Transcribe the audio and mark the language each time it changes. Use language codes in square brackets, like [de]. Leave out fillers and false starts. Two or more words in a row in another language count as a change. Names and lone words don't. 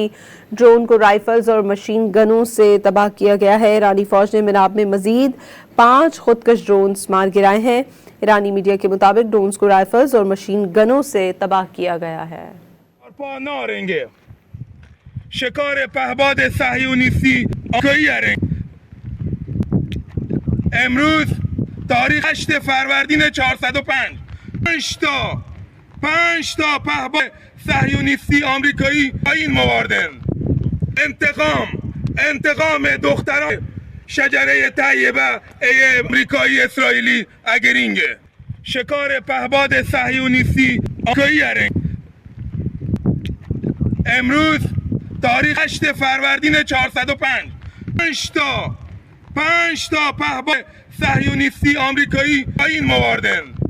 [ur] ڈرون کو رائفلز اور مشین گنوں سے تباہ کیا گیا ہے. ایرانی فوج نے میناب میں مزید 5 خودکش ڈرونز مار گرائے ہیں. ایرانی میڈیا کے مطابق ڈرونز کو رائفلز اور مشین گنوں سے تباہ کیا گیا ہے. [fa] شکار پهپاد صهیونیستی امروز تاریخ 8 فروردین 405 5 تا پهپاد صهیونیستی آمریکایی این مواردن انتقام دختران شجره طیبه آمریکایی اسرائیلی اگرینگه شکار پهپاد صهیونیستی آمریکایی امروز تاریخ 8 فروردین 405 5 تا پهپاد صهیونیستی آمریکایی این مواردن